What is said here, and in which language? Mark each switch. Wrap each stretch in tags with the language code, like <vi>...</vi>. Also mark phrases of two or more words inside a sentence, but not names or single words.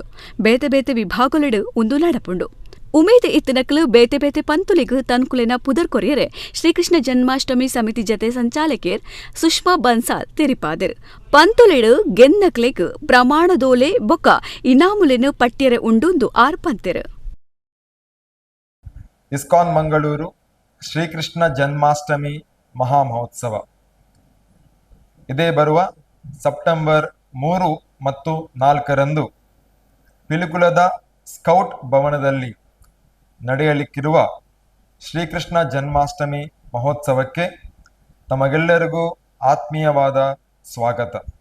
<tcy>ಬೇತೆ ವಿಭಾಗಲೆಡು ಒಂದು ನಡಪುಂಡು. ಉಮೇದೆ ಇತ್ತಿನಕಲು ಬೇತೆ ಪಂತುಲಿಗು ತನ್ಕುಲೆನ ಪುದರ್ ಕೊರಿಯರೆ ಶ್ರೀಕೃಷ್ಣ ಜನ್ಮಾಷ್ಟಮಿ ಸಮಿತಿ ಜತೆ ಸಂಚಾಲಕೇರ್ ಸುಷ್ಮಾ ಬನ್ಸಾಲ್ ತೆರಿಪಾದೆರ್. ಪಂತುಲೆಡು ಗೆನ್ನಕ್ಲೆಗ್ ಪ್ರಮಾಣದೋಲೆ ಬೊಕ್ಕ ಇನಾಮುಲೆನು ಪಟ್ಟಿಯರೆ ಉಂಡುಂದು ಆರ್ಪಂತೆರ್.</tcy> <kn>ಇಸ್ಕಾನ್ ಮಂಗಳೂರು ಶ್ರೀಕೃಷ್ಣ ಜನ್ಮಾಷ್ಟಮಿ ಮಹಾ ಮಹೋತ್ಸವ ಇದೇ ಬರುವ ಸೆಪ್ಟೆಂಬರ್ 3 ಮತ್ತು 4 ಪಿಲಿಕುಳದ ಸ್ಕೌಟ್ ಭವನದಲ್ಲಿ ನಡೆಯಲಿಕ್ಕಿರುವ ಶ್ರೀಕೃಷ್ಣ ಜನ್ಮಾಷ್ಟಮಿ ಮಹೋತ್ಸವಕ್ಕೆ ತಮಗೆಲ್ಲರಿಗೂ ಆತ್ಮೀಯವಾದ ಸ್ವಾಗತ.</kn>